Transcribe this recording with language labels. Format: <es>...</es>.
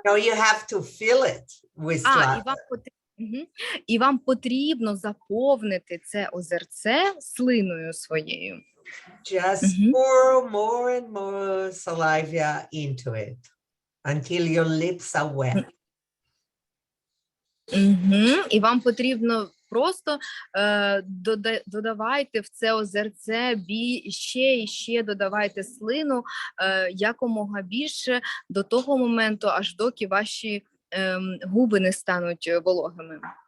<en>No, you have to fill it with saliva.</en> <uk>І вам потрібно заповнити це озерце слиною своєю.</uk> <en>Just pour more and more saliva into it until your lips are wet.</en> <uk>І вам потрібно просто додавайте в це озерце ще і ще додавайте слину якомога більше до того моменту, аж доки ваші губи не стануть вологими.</uk>